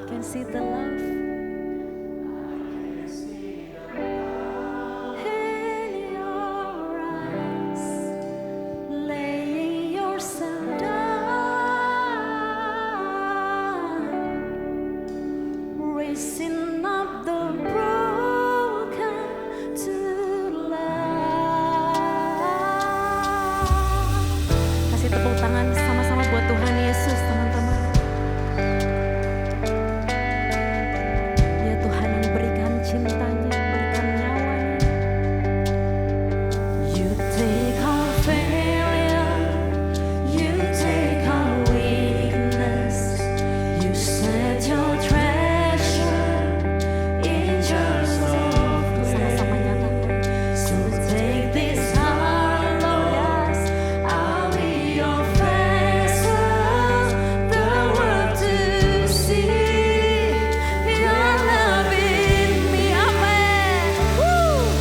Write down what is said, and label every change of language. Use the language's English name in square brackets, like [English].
[English] I can see the love in your eyes, laying yourself down, raising up the broken to life. [Indonesian] Kasih tepuk tangan sama-sama buat Tuhan Yesus, teman-teman. Dia Tuhan yang berikan cintanya, berikan nyawanya. [English] You take our failure, you take our weakness, you set your treasure in jars of grace. [Indonesian] Sama-sama nyatakan. [English] So take this heart, Lord, yes, I'll be your vessel, the world to see your love in me. Amen. Woo!